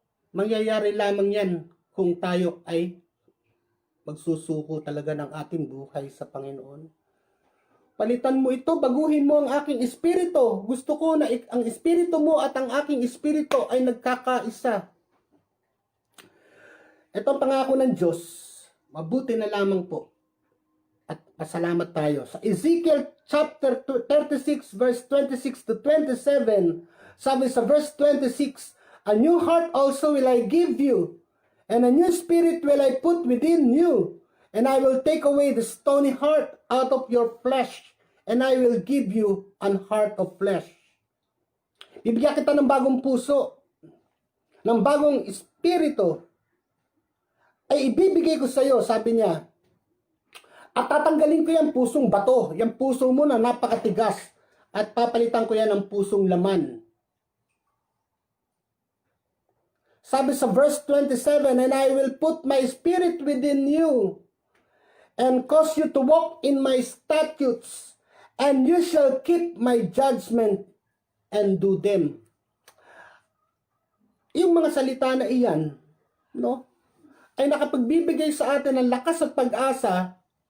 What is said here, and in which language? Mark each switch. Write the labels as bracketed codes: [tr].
[tl] Mangyayari lamang yan kung tayo ay magsusuko talaga ng ating buhay sa Panginoon. Palitan mo ito, baguhin mo ang aking espiritu. Gusto ko na ang espiritu mo at ang aking espiritu ay nagkakaisa. Ito ang pangako ng Diyos. Mabuti na lamang po. At pasalamat tayo. Sa Ezekiel chapter 36 verse 26 [en] to 27, sabi sa verse 26, a new heart also will I give you, and a new spirit will I put within you. And I will take away the stony heart out of your flesh, and I will give you an heart of flesh. [tl] Bibigyan kita ng bagong puso, ng bagong espiritu, ay ibibigay ko sa iyo, sabi niya. At tatanggalin ko yung pusong bato, yung puso mo na napakatigas, at papalitan ko yan ng pusong laman. Sabi sa verse 27, [en] and I will put my spirit within you, and cause you to walk in my statutes, and you shall keep my judgment and do them. [tl] Yung mga salita na iyan, no, ay nakapagbibigay sa atin ng lakas at pag-asa